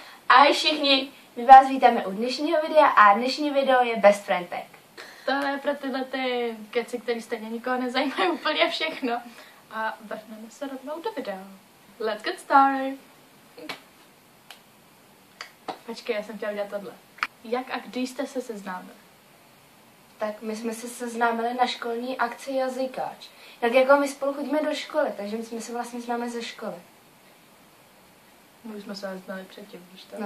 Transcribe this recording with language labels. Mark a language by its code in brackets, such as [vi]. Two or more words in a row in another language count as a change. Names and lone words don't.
[cs] Ahoj všichni, my vás vítáme u dnešního videa a dnešní video je Best Friend Tag. Tohle je pro tyhle ty keci, který stejně nikoho nezajímají úplně všechno. A vrhneme se rovnou do videa. [en] Let's get started. [cs] Počkej, já jsem chtěla udělat tohle. Jak a kdy jste se seznámili? Tak my jsme se seznámili na školní akci Jazykáč. Tak jako my spolu chodíme do školy, takže my jsme se vlastně známe ze školy. My už jsme se znali předtím, víš to?